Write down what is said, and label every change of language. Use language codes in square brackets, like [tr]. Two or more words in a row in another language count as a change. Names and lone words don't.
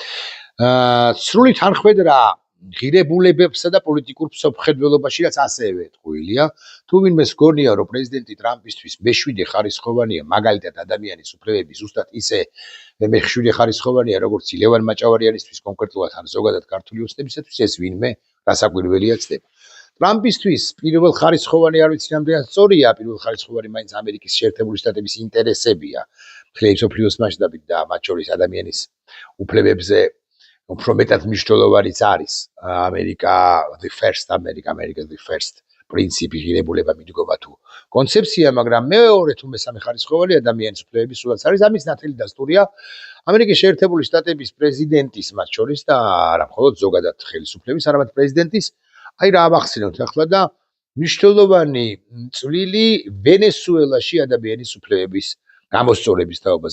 [ka] სრული თანხმედრა ღირებულებებსა და პოლიტიკურ მსოფლმხედველობაში, რაც ასევე ტყუილია, თუ ვინმეს გონია, რომ პრეზიდენტი ტრამპისთვის მეშვიდე ხარისხოვანია, მაგალითად ადამიანის უფლებები ზუსტად ისე მეშვიდე ხარისხოვანია, როგორც ლევან მაჭავარიანისთვის კონკრეტულად ან ზოგადად ქართული ოცნებისათვის, ეს ვინმე რასაკვირველია ცდება. ტრამპისთვის პირველ ხარისხოვანი არ ვიცი რამდენად სწორია, პირველ ხარისხოვანი მაინც ამერიკის შეერთებული შტატების ინტერესებია, მთელი მსოფლიოს მასშტაბით და მათ შორის ადამიანის უფლებებზე უფრო მეტად მნიშვნელოვანიც არის [en] America the first [ka] პრინციპი, ღირებულება, მიდგომა თუ კონცეფცია, მაგრამ მეორე თუ მესამე ხარისხოვანი ადამიანის უფლებების სულაც არის. ამის ნათელი დასტურია ამერიკის შეერთებული შტატების პრეზიდენტის მათ შორის და არა მხოლოდ ზოგადად ხელისუფლების, არამედ პრეზიდენტის, აი რა ავახსენოთ ახლა და მნიშვნელოვანი წვლილი ვენესუელაში ადამიანის უფლებების გამოსწორების თაობაზე.